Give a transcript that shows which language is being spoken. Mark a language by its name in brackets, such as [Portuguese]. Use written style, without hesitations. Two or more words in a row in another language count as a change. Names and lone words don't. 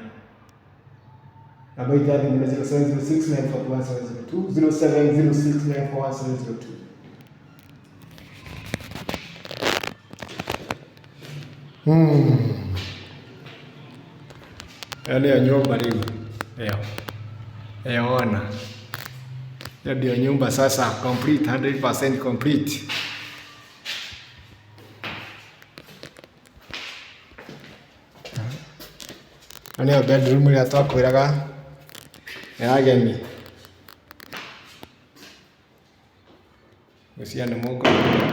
[Kikuyu] Namba itũ ya thimũ nĩ 0706941702. 0706941702. Ĩyo nĩyo nyũmba rĩu. Ĩyo ona. [Swahili] Hiyo ndio nyumba sasa [English] complete, 100% complete. [Kikuyu] Nĩyo bedroom ĩrĩa twakwĩraga ya ageni. Gwĩciria nĩ mũkũmĩona.